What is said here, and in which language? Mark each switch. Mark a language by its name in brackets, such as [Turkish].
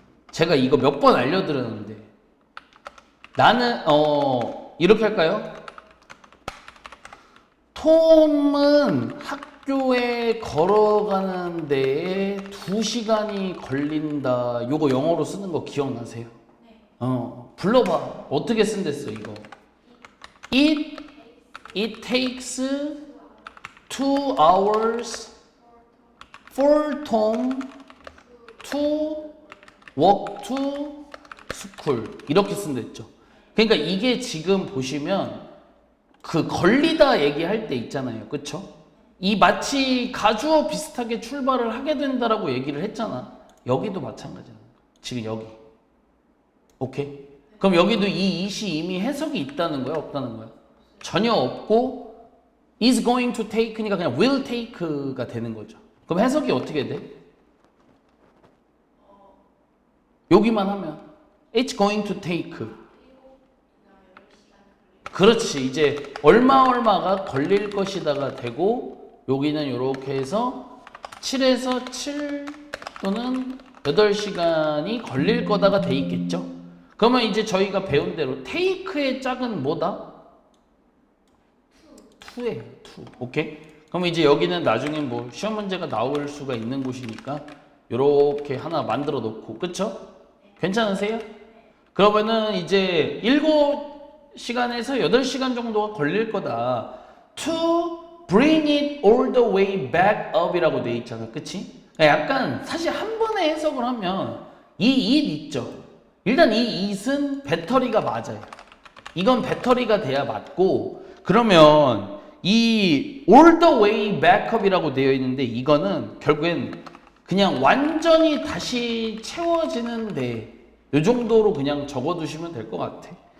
[Korean] 제가 이거 몇 번 알려드렸는데, 나는, 이렇게 할까요? 톰은 학교에 걸어가는 데에 2시간이 걸린다. 요거 영어로 쓰는 거 기억나세요? 네. 불러봐. 어떻게 쓴댔어, 이거? [English] It takes 2 hours for Tom to walk to school. [Korean] 이렇게 쓴댔죠. 그러니까 이게 지금 보시면 그 걸리다 얘기할 때 있잖아요. 그쵸? 이 마치 가주어 비슷하게 출발을 하게 된다라고 얘기를 했잖아. 여기도 마찬가지야. 지금 여기. 오케이? 그럼 여기도 이 it이 이미 해석이 있다는 거야? 없다는 거야? 전혀 없고 [English] is going to take [Korean] 니까 그냥 [English] will take [Korean] 가 되는 거죠. 그럼 해석이 어떻게 돼? 여기만 하면 [English] it's going to take. [Korean] 그렇지. 이제 얼마가 걸릴 것이다가 되고, 여기는 이렇게 해서 7에서 7 또는 8시간이 걸릴 거다가 돼 있겠죠. 그러면 이제 저희가 배운 대로 take의 짝은 뭐다? 2예요. 2. 오케이? 그럼 이제 여기는 나중에 뭐 시험 문제가 나올 수가 있는 곳이니까 이렇게 하나 만들어 놓고, 그쵸? 괜찮으세요? 그러면은 이제 7시간에서 8시간 정도가 걸릴 거다. [English] To bring it all the way back up [Korean] 이라고 돼 있잖아. 그치? 약간 사실 한 번에 해석을 하면 이 it 있죠. 일단 이 it은 배터리가 맞아요. 이건 배터리가 돼야 맞고, 그러면 이 [English] all the way back up [Korean] 이라고 되어 있는데 이거는 결국엔 그냥 완전히 다시 채워지는데 이 정도로 그냥 적어두시면 될 것 같아.